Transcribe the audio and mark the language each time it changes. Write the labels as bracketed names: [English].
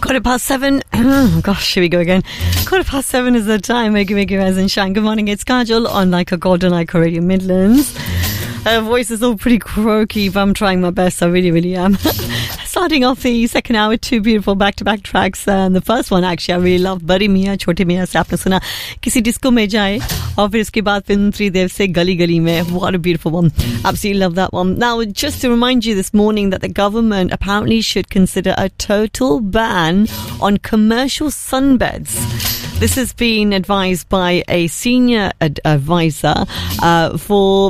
[English] Quarter past seven. Gosh, here we go again. Quarter past seven is the time. Wakey, rise and shine. Good morning. It's Cardjell on Like a Golden Ico Radio Midlands. Her voice is all pretty croaky, but I'm trying my best. I really, really am. Starting off the second hour, two beautiful back-to-back tracks. And the first one, actually, I really love. [Hindi] बड़े मियाँ, छोटे मियाँ, से आपने सुना। किसी disco में जाएं। और फिर इसके बाद फ़िल्म त्रिदेव से गली गली में। [English] What a beautiful one. Absolutely love that one. Now, just to remind you this morning that the government apparently should consider a total ban on commercial sunbeds. This has been advised by a senior advisor for...